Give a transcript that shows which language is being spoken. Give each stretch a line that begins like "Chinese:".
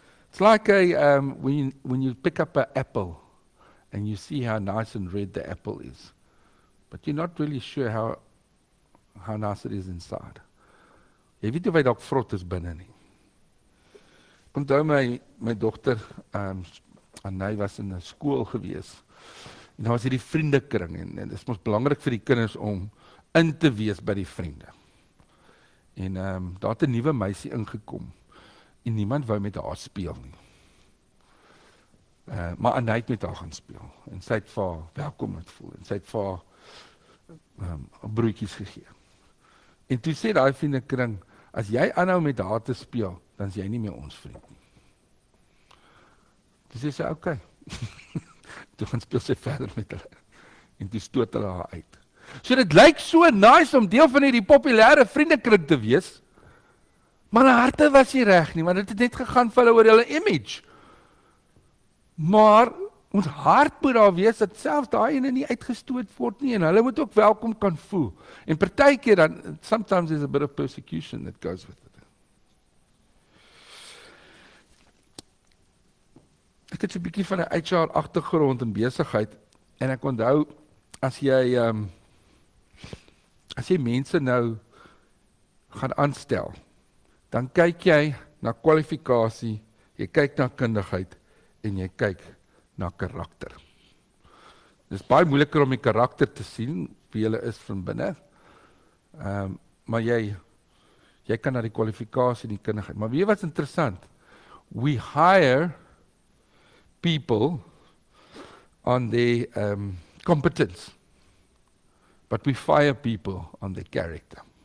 English: It's like when you pick up an apple and you see how nice and red the apple is, but you're not really sure how nice it is inside.
Afrikaans: Jy weet nie of hy dalk vrot is binne nie. Onthou my dogter Anay was in 'n skool gewees. En daar was hierdie vriendekring en dit is mos belangrik vir die kinders om in te wees by die vriende. En daar het 'n nuwe meisie ingekom. en niemand wou met haar speel nie. Maar Annie het met haar gaan speel, en sy het vir haar welkom laat voel, en sy het vir haar broodjies gegee. En toe sê daai vriendekring, as jy aanhou met haar te speel, dan is jy nie meer ons vriend nie. Toe sê sy, okay. Toe gaan speel sy verder met hulle, en toe stoot hulle haar uit. So dit lyk so nice om deel van hierdie populêre vriendekring te wees, maar hulle harte was nie reg nie, want dit het net gegaan vir hulle oor hulle image. Maar ons hart moet daar wees, dat selfs daai ene nie uitgestoot word nie, en hulle moet ook welkom kan voel. En partykeer dan,
English: sometimes there's a bit of persecution that goes with it.
Afrikaans: Ek het so 'n bietjie van 'n HR agtergrond in besigheid, en ek onthou, as jy mense nou gaan aanstel, dan kyk jy na kwalifikasie, jy kyk na kundigheid, en jy kyk na karakter. Dit is baie moeiliker om die karakter te sien, wie hulle is van binne, maar jy kan na die kwalifikasie en die kundigheid. Maar weet jy wat is interessant?
English: We hire people on their competence, but we fire people on their character.